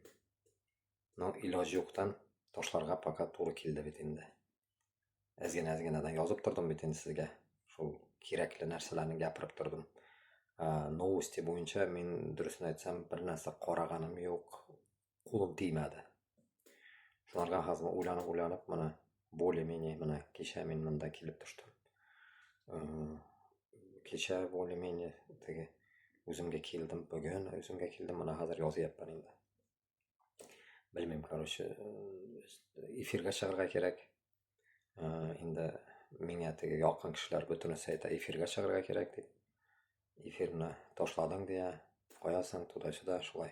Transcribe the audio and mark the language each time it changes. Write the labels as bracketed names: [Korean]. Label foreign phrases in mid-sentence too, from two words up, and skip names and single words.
[Uzbek] No, iloji yo'qdan tashlarga faqat to'g'ri keldi bit endi. Azgina-azginadan yozib turdim bit endi sizga. Shu kerakli narsalarni gapirib turdim. Novosti bo'yicha men durustini aytsam bir narsa qaraganim yo'q, qo'lim tegmadi. Shularga hozir o'ylanib mana [Russian] более-менее [Uzbek] mana kecha men bunda kelib tushdim. Kecha [Russian] более-менее [Uzbek] tege o'zimga keldim, bugun o'zimga keldim, mana hozir yozyapman endi. Bilmayman, короче, efirga chiqarga kerak. Endi menga tege yoqqan kishilar butunisi aytadi, efirga chiqarga kerak deb. Efirni tashlading deya qo'yasan, to'da shulay.